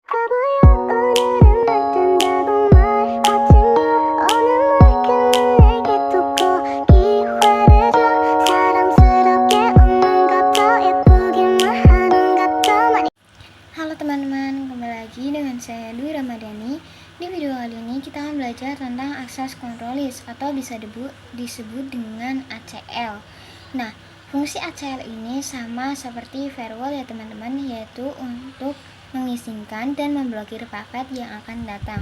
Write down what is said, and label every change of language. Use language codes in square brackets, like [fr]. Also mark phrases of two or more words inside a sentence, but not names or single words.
[ko] 바보야 오늘은 어쩐다고 말하지마 오늘 말투는 내게 두고 기회를 줘 사랑스럽게 웃는 것도 예쁘기만 하는 것도 많이. [id] Halo teman-teman, kembali lagi dengan saya Dwi Ramadhani. Di video kali ini kita akan belajar tentang [en] access control list [id] atau bisa disebut dengan ACL. Nah, fungsi ACL ini sama seperti firewall ya teman-teman, yaitu untuk mengizinkan dan memblokir paket yang akan datang.